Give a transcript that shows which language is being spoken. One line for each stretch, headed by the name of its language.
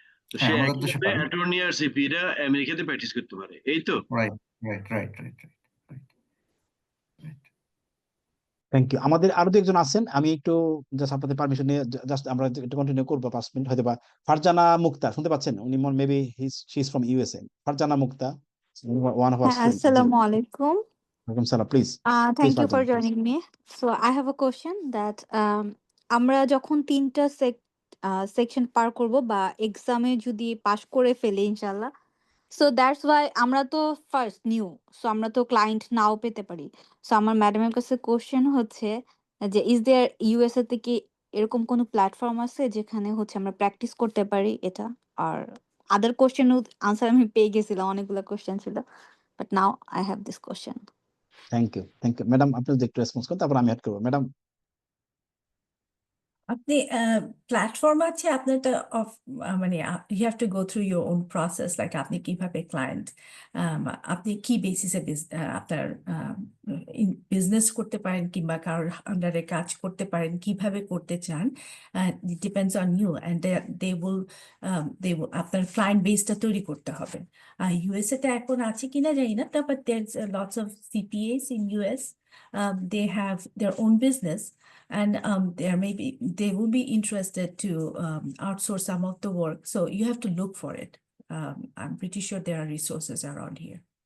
Bangla: তো সে একইভাবে অ্যাটর্নি আর সিপিরা আমেরিকাতে প্র্যাকটিস করতে পারে, এই তো?
English: Right right right right right. Thank you.
Bangla: আমাদের আরো দুইজন আছেন, আমি একটু জাস্ট আপনাদের পারমিশন নিয়ে জাস্ট আমরা একটু কন্টিনিউ করবো 5 মিনিট হয়তো বা। ফারজানা মুক্তা শুনতে পাচ্ছেন? উনি
English: Maybe she is from USA. Farzana Mukta, one of our students.
Arabic: Assalamu alaikum.
English: Welcome, Salah, please. Thank you Farjana, for please. joining me. So I have a question that
Bangla: আমরা যখন 3টা সেকশন পার করব বা এক্সামে যদি পাশ করে ফেলি ইনশাআল্লাহ, সো দ্যাটস ওয়াই আমরা তো ফার্স্ট নিউ, সো আমরা তো ক্লায়েন্ট নাও পেতে পারি। সো আমার ম্যাডামের কাছে কোশ্চেন হচ্ছে যে ইজ দেয়ার ইউএসএ থেকে এরকম কোনো প্ল্যাটফর্ম আছে যেখানে হচ্ছে আমরা প্র্যাকটিস করতে পারি এটা? আর আদার কোশ্চেন আনসার আমি পেয়ে গেছিলাম, অনেকগুলো কোশ্চেন ছিল,
English: But now I have this question. Thank you, thank you madam.
Bangla: আপনি যদি একটু রেসপন্স করেন তারপর আমি অ্যাড করবো। ম্যাডাম, আপনি প্ল্যাটফর্ম আছে আপনারটা অফ, মানে
English: you have to go through your own process,
Bangla: like আপনি কিভাবে ক্লায়েন্ট, আপনি কি বেসিসে আপনার বিজনেস করতে পারেন কিংবা কারোর আন্ডারে কাজ করতে পারেন, কিভাবে করতে চান,
English: depends on you, and they will
Bangla: আপনার ক্লায়েন্ট বেসটা তৈরি করতে হবে। ইউএসএ তে এখন আছে কিনা জানি না,
English: But there lots of CPS in US, they have their own business, and they will be interested to outsource some of the work. So you have to look for it. I'm pretty sure there are resources around here.